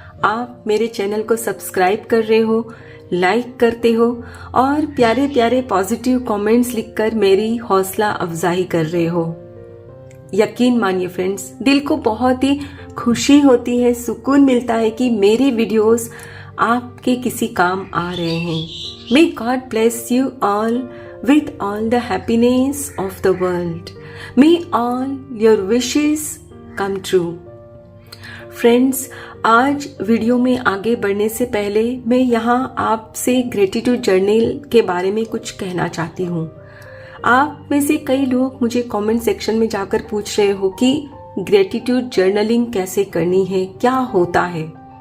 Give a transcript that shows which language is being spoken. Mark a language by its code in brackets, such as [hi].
[hi] आप मेरे चैनल को सब्सक्राइब कर रहे हो, लाइक करते हो और प्यारे प्यारे पॉजिटिव कमेंट्स लिखकर मेरी हौसला अफजाई कर रहे हो। यकीन मानिए फ्रेंड्स, दिल को बहुत ही खुशी होती है, सुकून मिलता है कि मेरे वीडियोस आपके किसी काम आ रहे हैं। [en] May God bless you all with all the happiness of the world. May all your wishes come true. [hi] Friends, आज वीडियो में आगे बढ़ने से पहले मैं यहाँ आपसे ग्रेटिट्यूड जर्नल के बारे में कुछ कहना चाहती हूँ। आप में से कई लोग मुझे कमेंट सेक्शन में जाकर पूछ रहे हो कि ग्रेटिट्यूड जर्नलिंग कैसे करनी है, क्या होता है।